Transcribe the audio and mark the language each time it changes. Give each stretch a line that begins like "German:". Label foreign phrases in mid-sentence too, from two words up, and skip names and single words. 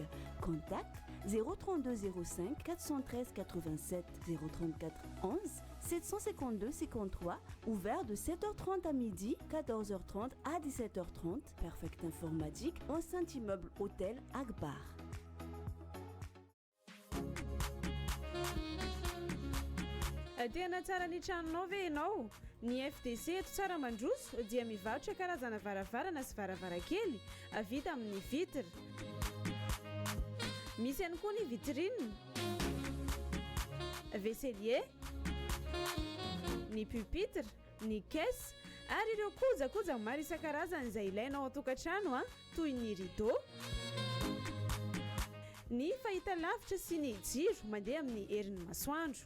French: Contact 032 05 413 87 034 11 752 53, ouvert de 7h30 à midi, 14h30 à 17h30. Perfect Informatique, enceinte immeuble hôtel Akbar.
Malagasy: Tena tsara ny tranonao ve ianao? Ny FTC eto tsara mandroso dia mivarotra karazana varavarana sy varavarankely vita amin'ny vitre. Misy ihany koa ny vitrine, vaisselier, ny pupitre, ny caisse ary ireo kojakoja maro isan-karazany izay ilainao ao an-tokantrano toy ny rideau, ny fahitalavitra sy ny jiro mandeha amin'ny herin'ny masoandro.